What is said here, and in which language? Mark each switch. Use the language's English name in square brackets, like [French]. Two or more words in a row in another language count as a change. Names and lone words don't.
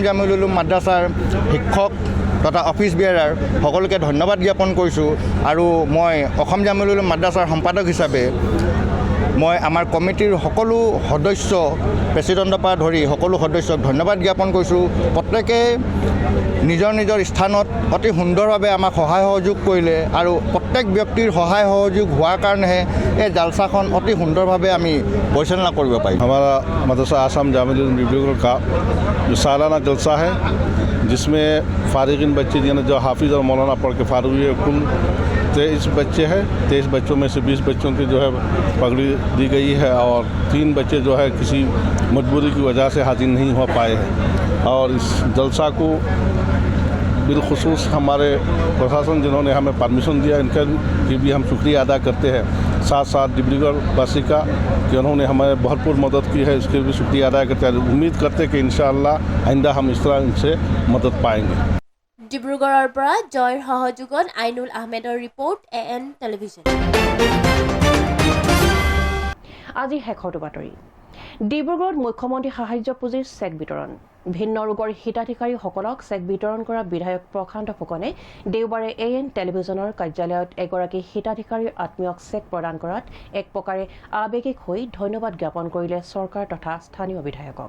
[Assamese] জামিউল উলুম মাদ্ৰাছাৰ শিক্ষক তথা [English] office bearer [Assamese] সকলোকে ধন্যবাদ জ্ঞাপন কৰিছোঁ আৰু মই অসম জামিউল উলুম মাদ্ৰাছাৰ সম্পাদক হিচাপে মই আমাৰ কমিটিৰ সকলো সদস্য প্ৰেচিডেণ্টৰ পৰা ধৰি সকলো সদস্যক ধন্যবাদ জ্ঞাপন কৰিছোঁ প্ৰত্যেকে নিজৰ নিজৰ স্থানত অতি সুন্দৰভাৱে আমাক সহায় সহযোগ কৰিলে আৰু প্ৰত্যেক ব্যক্তিৰ সহায় সহযোগ হোৱাৰ কাৰণেহে এই জালছাখন অতি সুন্দৰভাৱে আমি পৰিচালনা কৰিব পাৰিম [Hindi] हमारा मदरसा आसाम जामिल उलूम डिब्रूगढ़ का जो सालाना जलसा है जिसमें फ़ारिगिन बच्चे यानी जो हाफिज़ और मौलाना पढ़ के फ़ारिग हुए कुल 23 बच्चे हैं 23 बच्चों में से 20 बच्चों की जो है पगड़ी दी गई है और 3 बच्चे जो है किसी मजबूरी की वजह से हाजिर नहीं हो पाए हैं और इस जलसा को बिलखुसूस हमारे प्रशासन जिन्होंने हमें परमिशन दिया इनका भी हम शुक्रिया अदा करते हैं साथ साथ डिब्रूगढ़ वासी का कि उन्होंने हमें भरपूर मदद की है इसके भी शुक्रिया अदा करते हैं उम्मीद करते हैं कि इंशाअल्लाह आइंदा हम इस तरह इनसे मदद पाएंगे [Assamese] ডিব্ৰুগড়ৰ পৰা জয়ৰ সহযোগত আইনুল আহমেদৰ ৰিপৰ্ট AN টেলিভিজন আজি শেষৰটো বাতৰি ডিব্ৰুগড়ত মুখ্যমন্ত্ৰী সাহায্য পুঁজিৰ চেক বিতৰণ ভিন্ন ৰোগৰ হিতাধিকাৰীসকলক চেক বিতৰণ কৰা বিধায়ক প্ৰশান্ত ফুকনে দেওবাৰে AN টেলিভিজনৰ কাৰ্যালয়ত এগৰাকী হিতাধিকাৰীৰ আত্মীয়ক চেক প্ৰদান কৰাত এক প্ৰকাৰে আৱেগিক হৈ ধন্যবাদ জ্ঞাপন কৰিলে চৰকাৰ তথা স্থানীয় বিধায়কক